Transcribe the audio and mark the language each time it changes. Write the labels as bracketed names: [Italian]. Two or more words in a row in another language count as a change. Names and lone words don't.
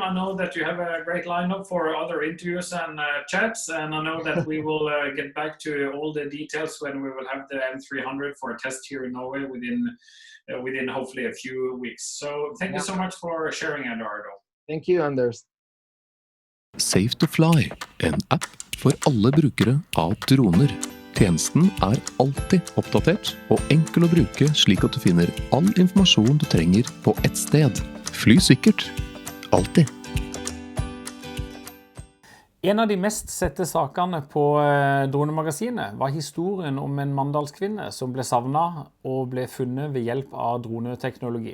[English] I know that you have a great lineup for other interviews and chats, and I know that we will get back to all the details when we will have the M300 for a test here in Norway within hopefully a few weeks. So thank you so much for sharing, Eduardo. Thank you, Anders. [Norwegian] Safe to Fly, en app for alle brukere av droner. Tjenesten alltid oppdatert og enkel å bruke slik at du finner all informasjon du trenger på ett sted. Fly sikkert. Alltid. En av de mest sette sakene på Dronemagasinet var historien om en mandalskvinne som ble savnet og ble funnet ved hjelp av droneteknologi.